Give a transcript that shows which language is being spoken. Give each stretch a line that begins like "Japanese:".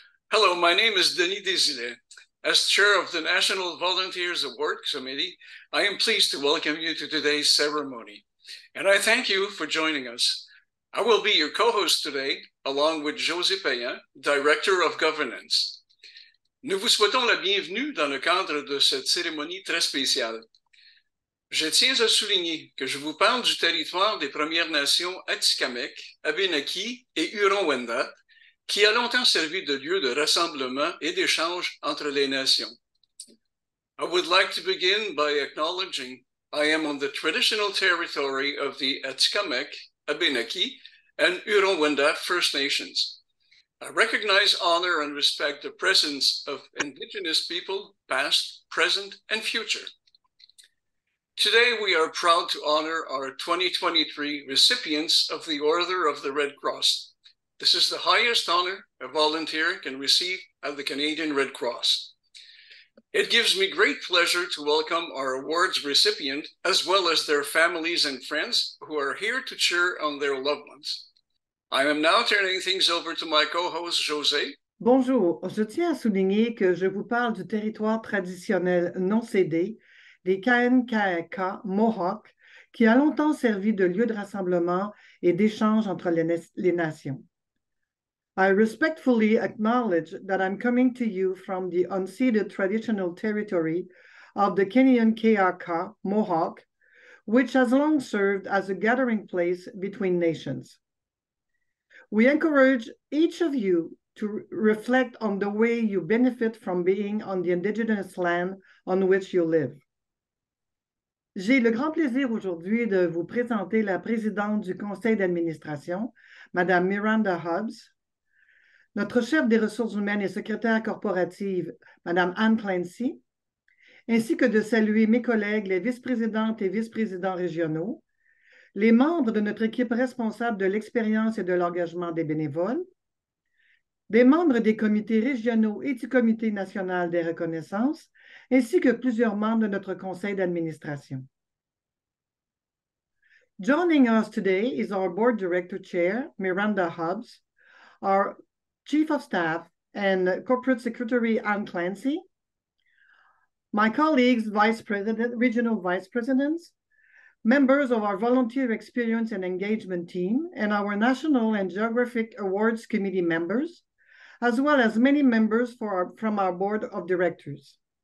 English: Hello, my name is Denis Desilets. As chair of the National Volunteers Award Committee, I am pleased to welcome you to today's ceremony, and I thank you for joining us. I will be your co-host today, along with José Payan, Director of Governance.
French: Nous vous souhaitons la bienvenue dans le cadre de cette cérémonie très spéciale. Je tiens à souligner que je vous parle du territoire des Premières Nations Atikamekw, Abénaquis et Huron-Wendat, qui a longtemps servi de lieu de rassemblement et d'échange entre les nations.
English: I would like to begin by acknowledging I am on the traditional territory of the Atikamekw, Abénaquis, and Huron-Wendat First Nations. I recognize, honor, and respect the presence of Indigenous people, past, present, and future. Today, we are proud to honor our 2023 recipients of the Order of the Red Cross. This is the highest honor a volunteer can receive at the Canadian Red Cross. It gives me great pleasure to welcome our awards recipient, as well as their families and friends who are here to cheer on their loved ones. I am now turning things over to my co-host, José.
French: Bonjour, je tiens à souligner que je vous parle du territoire traditionnel non cédé des Kanyen'kehá:ka Mohawk, qui a longtemps servi de lieu de rassemblement et d'échange entre les nations.
English: I respectfully acknowledge that I'm coming to you from the unceded traditional territory of the Kanyen'kehá:ka Mohawk, which has long served as a gathering place between nations. We encourage each of you to reflect on the way you benefit from being on the indigenous land on which you live.
French: J'ai le grand plaisir aujourd'hui de vous présenter la présidente du conseil d'administration, Madame Miranda Hobbs, notre chef des ressources humaines et secrétaire corporative, Mme Anne Clancy, ainsi que de saluer mes collègues, les vice-présidentes et vice-présidents régionaux, les membres de notre équipe responsable de l'expérience et de l'engagement des bénévoles, des membres des comités régionaux et du comité national des reconnaissances, ainsi que plusieurs membres de notre conseil d'administration.
English: Joining us today is our board director chair, Miranda Hobbs, our Chief of Staff and Corporate Secretary Anne Clancy, my colleagues, Vice President, Regional Vice Presidents, members of our Volunteer Experience and Engagement team, and our National and Geographic Awards Committee members, as well as many members from our Board of Directors.